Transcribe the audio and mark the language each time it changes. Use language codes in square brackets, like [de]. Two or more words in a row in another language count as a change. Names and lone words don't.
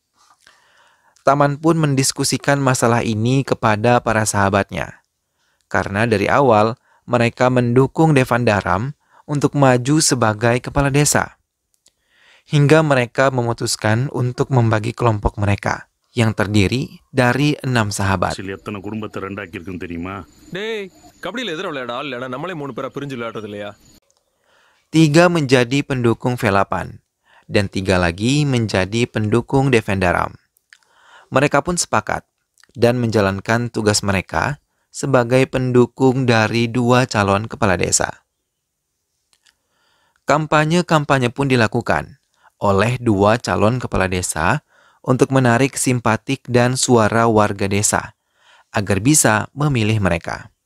[id] Taman pun mendiskusikan masalah ini kepada para sahabatnya. Karena dari awal mereka mendukung Devan Daram untuk maju sebagai kepala desa. Hingga mereka memutuskan untuk membagi kelompok mereka yang terdiri dari 6 sahabat. [ta] டேய் கபடியில் எதிர விளையாட ஆள் இல்லைனா நம்மளே 3 பேரா பிரிஞ்சு விளையாடுறது இல்லையா? [id] 3 menjadi pendukung Velapan dan 3 lagi menjadi pendukung Devan Daram. Mereka pun sepakat dan menjalankan tugas mereka sebagai pendukung dari 2 calon kepala desa. Kampanye-kampanye pun dilakukan oleh 2 calon kepala desa untuk menarik simpatik dan suara warga desa agar bisa memilih mereka.